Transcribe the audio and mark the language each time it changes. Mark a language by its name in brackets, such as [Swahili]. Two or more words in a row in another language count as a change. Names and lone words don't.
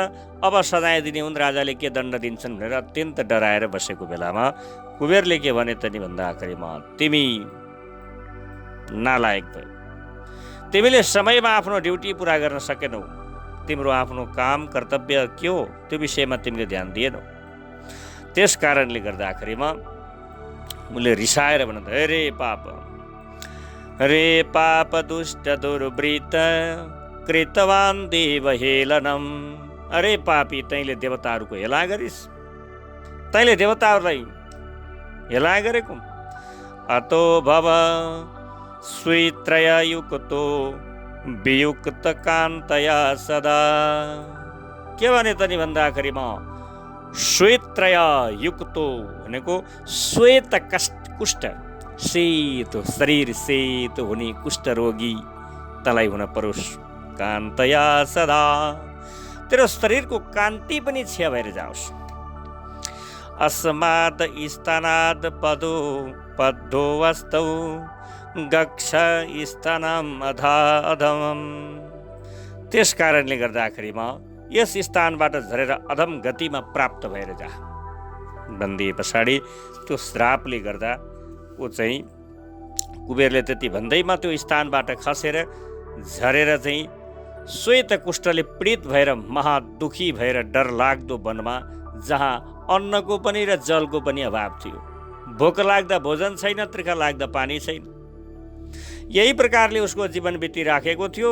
[Nepali] अब सजाय दिने हुन्, राजाले के दण्ड दिन्छन् भनेर अत्यन्त डराएर बसेको बेलामा कुबेरले के भने त नि भन्दाखेरिमा, तिमी नालायक भयो, तिमीले समयमा आफ्नो ड्युटी पुरा गर्न सकेनौ, तिम्रो आफ्नो काम कर्तव्य के हो त्यो विषयमा तिमीले ध्यान दिएनौ। त्यस कारणले गर्दाखेरिमा उनले रिसाएर भन्न त, [Sanskrit] रे पाप दुष्ट दुर्वृत्त कृतवान देव हेलनम। [Nepali] अरे पापी, तैँले देवताहरूको हेला गरिस्, तैँले देवताहरूलाई हेला गरेको। [Sanskrit] अतो भव स्वीत्रय युक्तो वियुक्त कान्तया सदा। [Nepali] के भने त नि भन्दाखेरिमा [Sanskrit] श्वेत्रय युक्तो [Nepali] भनेको श्वेत कुष्ठ, सेतो शरीर सेतो हुने कुष्ठरोगी तँलाई हुन परोस्। [Sanskrit] कान्तया सदा, [Nepali] तेरो शरीरको कान्ति पनि क्षय भएर जाओस्। [Sanskrit] अस्माद स्थानाद पद्धो वस्तौ गक्ष स्थानम अधा अधम। [Nepali] त्यस कारणले गर्दाखेरिमा यस स्थानबाट झरेर अधम गतिमा प्राप्त भएर जा भनिदिए पछाडि त्यो श्रापले गर्दा ऊ चाहिँ कुबेरले त्यति भन्दैमा त्यो स्थानबाट खसेर झरेर चाहिँ श्वेत कुष्ठले पीडित भएर महादुखी भएर डरलाग्दो वनमा, जहाँ अन्नको पनि र जलको पनि अभाव थियो, भोक लाग्दा भोजन छैन, त्रिखा लाग्दा पानी छैन, यही प्रकारले उसको जीवन बितिराखेको थियो।